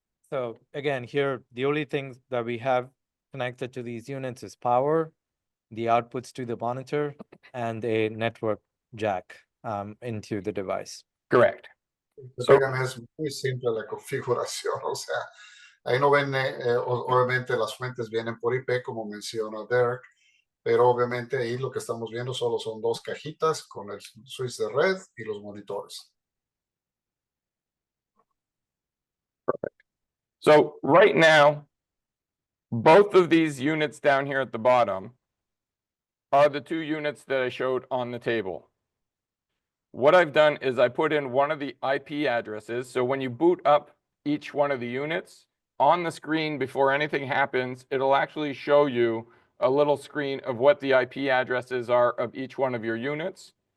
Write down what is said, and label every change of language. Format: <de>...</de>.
<en>So again, here, the only things that we have connected to these units is power, the outputs to the monitor, and a network jack into the device. Correct.</en> <es>So, es muy simple la configuración, o sea, ahí no ven, obviamente las fuentes vienen por IP, como menciona Derek, pero obviamente ahí lo que estamos viendo solo son 2 cajitas con el switch de red y los monitores.</es> <en>Perfect. So right now, both of these units down here at the bottom are the 2 units that I showed on the table. What I've done is I put in one of the IP addresses. So when you boot up each one of the units, on the screen before anything happens, it'll actually show you a little screen of what the IP addresses are of each one of your units.</en>